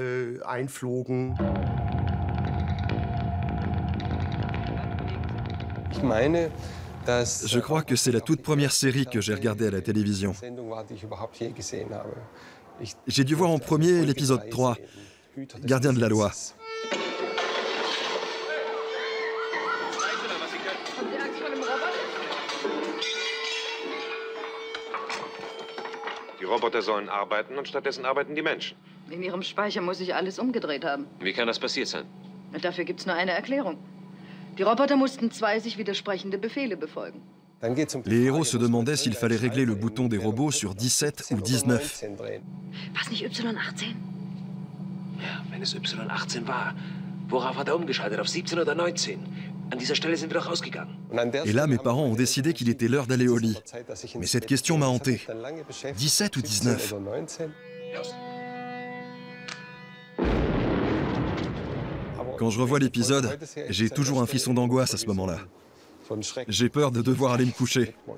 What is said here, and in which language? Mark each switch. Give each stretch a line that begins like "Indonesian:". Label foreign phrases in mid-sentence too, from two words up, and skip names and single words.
French: Je crois que c'est la toute première série que j'ai regardée à la télévision. J'ai dû voir en premier l'épisode 3, Gardien de la Loi.
German: Die Roboter sollen arbeiten und stattdessen arbeiten die Menschen. In ihrem Speicher muss sich alles umgedreht haben. Wie kann das passiert sein? Dafür gibt's nur eine Erklärung. Die Roboter mussten zwei sich widersprechende Befehle befolgen.
French: Les héros se demandaient s'il fallait régler le bouton des robots sur 17 ou 19.
German: Was nicht Y18? Ja, wenn es Y18 war, worauf hat er umgeschaltet? Auf 17 oder 19? An dieser Stelle sind wir doch rausgegangen.
French: Et là, mes parents ont décidé qu'il était l'heure d'aller au lit. Mais cette question m'a hanté. 17 ou 19 ? Quand je revois l'épisode, j'ai toujours un frisson d'angoisse à ce moment-là. J'ai peur de devoir aller me coucher.